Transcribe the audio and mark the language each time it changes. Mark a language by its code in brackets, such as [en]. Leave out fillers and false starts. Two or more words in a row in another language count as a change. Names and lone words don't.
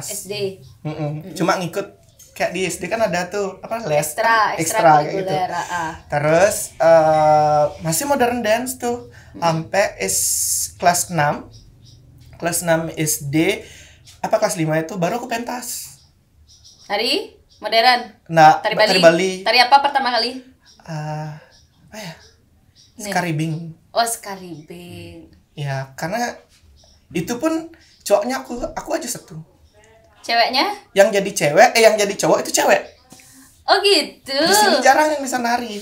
[id] SD. Cuma ngikut kayak di SD kan ada tuh apa les Ekstra kayak gitu. Terus Terus masih modern dance tuh sampai kelas 6. Kelas 6 SD apa kelas 5 itu baru aku pentas. Tari modern. Nah, Tari Bali. Bali. Tari apa pertama kali? Apa ya? Skaribing. Oh, Skaribing. Ya, karena itu pun cowoknya aku aja satu. Ceweknya? Yang jadi cowok itu cewek. Oh gitu. Di sini jarang yang bisa nari.